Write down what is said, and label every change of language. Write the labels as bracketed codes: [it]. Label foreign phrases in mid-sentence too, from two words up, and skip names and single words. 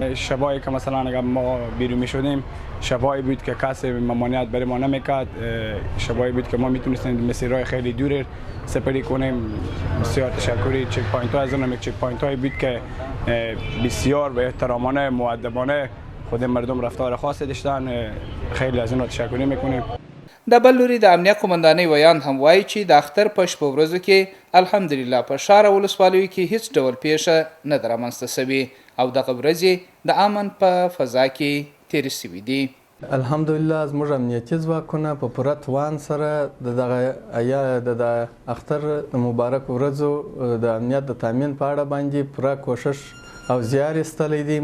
[fa] شبایی که مثلا اگر ما بیرون میشدیم شبایی بود که کسی ممانعت برای ما نمیکرد. شبایی بود که ما میتونستیم مسیرهای خیلی دور سپری کنیم. بسیار تشکری. چک پوینت ها از اون چک پوینت هایی بود که بسیار به احترامانه مؤدبانه خود مردم رفتار خاصی داشتن. خیلی از اونها تشکر میکنیم. [ps] د بل لوري د امنیه قمندانۍ ویان هم وایي چې د اختر په شپه ورځو کې الحمدلله په ښار او ولسوالیو کې هیڅ ډول پیښه نه ده رامنځته شوې او دغه ورځې د امن په فضا کې تېرې شوي دي. الحمدلله زموږ امنیتي ځواکونه په پوره توان سره د اختر د مبارک ورځو د امنیت د تامین په اړه باندې پوره کوشش او زیار ایستلی دی.